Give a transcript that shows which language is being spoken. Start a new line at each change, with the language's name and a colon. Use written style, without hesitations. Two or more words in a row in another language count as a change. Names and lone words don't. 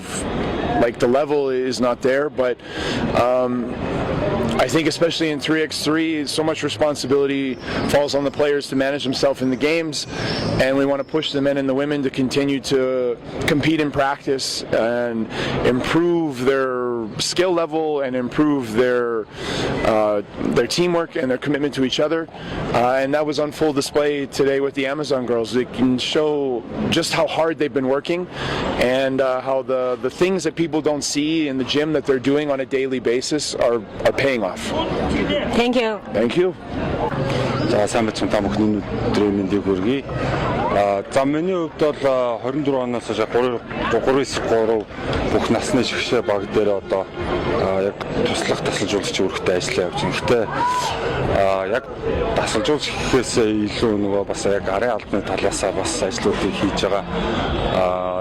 English: Like the level is not there, but I think especially in 3x3, so much responsibility falls on the players to manage themselves in the games, and we want to push the men and the women to continue to compete in practice and improve their skill level and improve their teamwork and their commitment to each other. And that was on full display today with the Amazon girls. They can show just how hard they've been working and how the things that people don't see in the gym that they're doing on a daily basis are paying off. Thank you. Thank you.
Mongolian: За сайн бацхан та бүхний өдрийн мэндийг хүргэе. За миний хувьд бол 24 оноос хойш 3-3 бүх насны шигшээ баг дээр одоо яг туслах тасалжуулагчийн үүрэгтэй ажиллаа явж байна. Гэхдээ яг тасалжуулагч гэхээс илүү нөгөө бас яг арын албаны талаасаа бас ажлуудыг хийж байгаа.